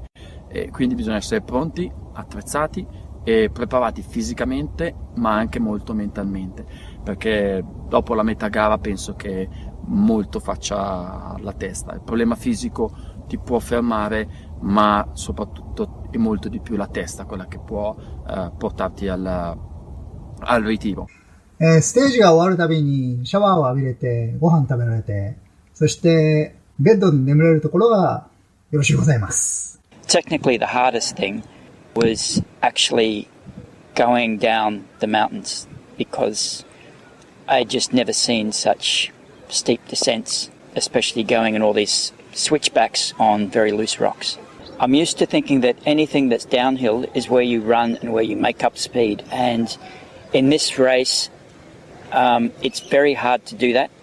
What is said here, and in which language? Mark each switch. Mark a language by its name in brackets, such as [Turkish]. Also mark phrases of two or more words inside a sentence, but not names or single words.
[Italian] Quindi bisogna essere pronti, attrezzati e preparati fisicamente, ma anche molto mentalmente, perché dopo la metà gara penso che molto faccia la testa. Il problema fisico ti può fermare, ma soprattutto e molto di più la testa, quella che può portarti al ritiro. [Japanese] ステージが終わるたびにシャワーを浴びれて、ご飯食べられて、そしてベッドで眠れるところがよろしゅうございます。 [English] Technically, the hardest thing was actually going down the mountains, because I had just never seen such steep descents, especially going in all these switchbacks on very loose rocks. I'm used to thinking that anything that's downhill is where you run and where you make up speed, and in this race it's very hard to do that.